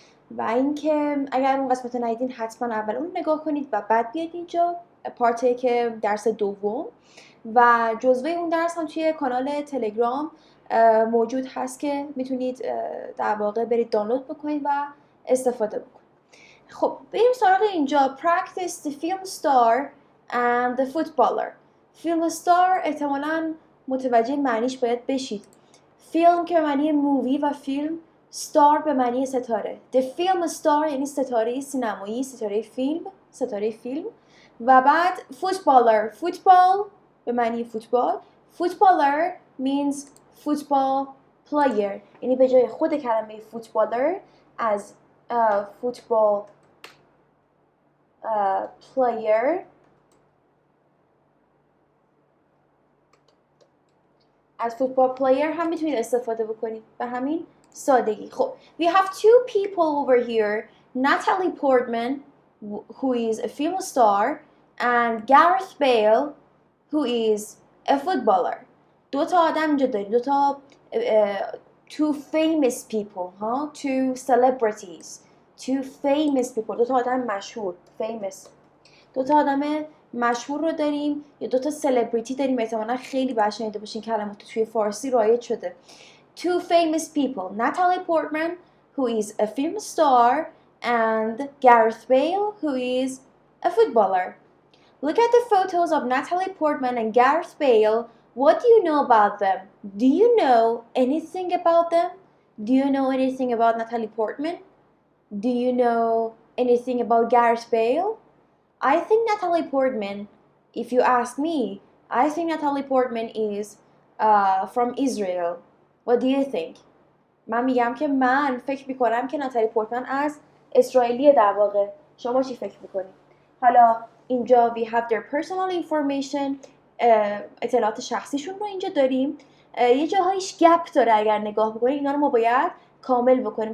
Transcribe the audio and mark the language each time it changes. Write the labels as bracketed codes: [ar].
[fa] و اینکه اگر اون قسمت ندیدین حتما اول اون نگاه کنید و بعد بیاید اینجا پارتی که درس دوم و جزوه اون درس هم توی کانال تلگرام موجود هست که میتونید در واقع برید دانلود بکنید و استفاده بکنید. خب بریم سراغ اینجا. [en] Practice the film star and the footballer. [fa] فیلم ستار احتمالاً متوجه معنیش باید بشید. فیلم که به معنی مووی و فیلم، ستار به معنی ستاره. [en] The film star [fa] یعنی ستاره سینمایی، ستاره فیلم و بعد footballer، فوتبال به معنی فوتبال. [en] Footballer means football player، [fa] یعنی به جای خود کلمه فوتبالر از فوتبال player از فوتبال پلیر هم میتونید استفاده بکنید به همین سادگی. خب [en] we have two people over here, Natalie Portman who is a film star and Gareth Bale who is a footballer. [fa] دو تا آدم اینجا داریم، دو تا [en] two famous people, two celebrities, two famous people، [fa] دو تا آدم مشهور، famous، دو تا آدم مشهور رو داریم یا دو تا سلبریتی داریم. احتمالاً خیلی باید شنیده باشین کلمات توی فارسی رایج شده. [en] Two famous people, Natalie Portman who is a film star and Gareth Bale who is a footballer. Look at the photos of Natalie Portman and Gareth Bale. What do you know about them? Do you know anything about them? Do you know anything about Natalie Portman? Do you know anything about Gareth Bale? I think Natalie Portman, if you ask me, I think Natalie Portman is from Israel. What do you think? [fa] من میگم که من فکر میکنم که ناتالی پورتمن از اسرائیلیه در واقع. شما چی فکر میکنید؟ حالا اینجا [en] we have their personal information، [fa] اطلاعات شخصیشون رو اینجا داریم. یه جاهایش گپ داره، اگر نگاه بکنید اینا رو ما باید کامل بکنیم.